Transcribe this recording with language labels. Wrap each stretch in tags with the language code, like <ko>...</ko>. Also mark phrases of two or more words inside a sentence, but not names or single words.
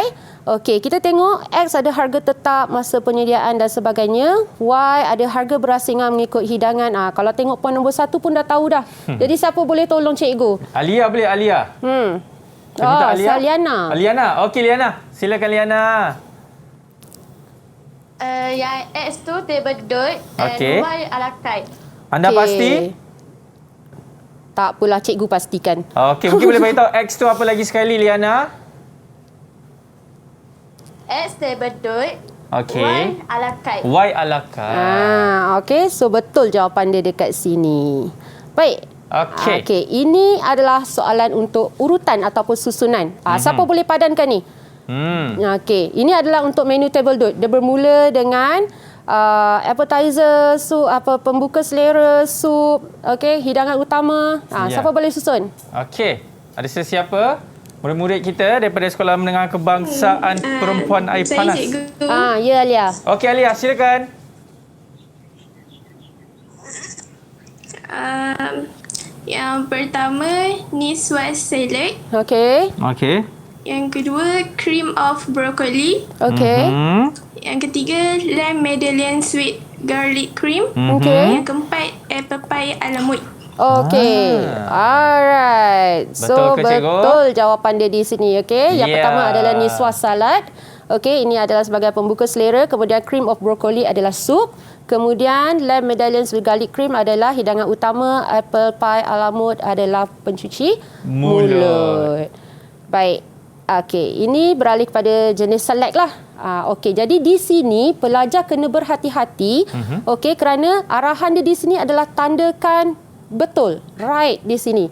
<ms>Okey, kita tengok X ada harga tetap, masa penyediaan dan sebagainya. Y ada harga berasingan mengikut hidangan. Kalau tengok poin nombor 1 pun dah tahu dah. Jadi siapa boleh tolong cikgu? Alia boleh, Alia. Liana. Liana. Okey, Liana. Silakan Liana. Yang X tu</ms> <fr>table d'hôte</fr> <ms>and Y</ms> <fr>a la carte.</fr> <ms>Anda pasti? Tak apalah, cikgu pastikan. Okey, mungkin boleh beritahu X tu apa lagi sekali, Liana?</ms> <fr>X table d'hôte.</fr> <ms>Okey.</ms> <fr>Y a la carte. Y a la carte.</fr> <ms>Okey, so betul jawapan dia dekat sini. Baik. Okey, ini adalah soalan untuk urutan ataupun susunan. Siapa boleh padankan ni? Okey, ini adalah untuk menu</ms> <fr>table d'hôte.</fr> <ms>Dia bermula dengan appetizer, sup, pembuka selera, sup, okey, hidangan utama. Siapa boleh susun? Okey, ada sesiapa? Murid-murid kita daripada Sekolah Menengah Kebangsaan Perempuan Air Panas. Saya cikgu. Ya, Alia. Okey, Alia, silakan. Yang pertama, Niswa salad. Okey. Yang kedua,</ms> <en>cream of broccoli.</en> <ms>Okey. Yang ketiga,</ms> <en>lamb medallion sweet garlic cream.</en> <ms>Okey. Yang keempat,</ms> <en>apple pie ala mode.</en> <ms>Okey.</ms> <en>Alright. So</en> <ms>Betul ke, cikgu? betul jawapan dia di sini, okey. Yang pertama adalah Niswa salad. Okey, ini adalah sebagai pembuka selera. Kemudian</ms> <en>cream of broccoli</en> <ms>adalah sup. Kemudian</ms> <en>lamb medallions with garlic cream</en> <ms>adalah hidangan utama.</ms> <en>Apple pie ala mode</en> <ms>adalah pencuci mulut. Baik. Okey, ini beralih kepada jenis select lah. Okey, jadi di sini pelajar kena berhati-hati. Okey, kerana arahan dia di sini adalah tandakan betul, right di sini.</ms>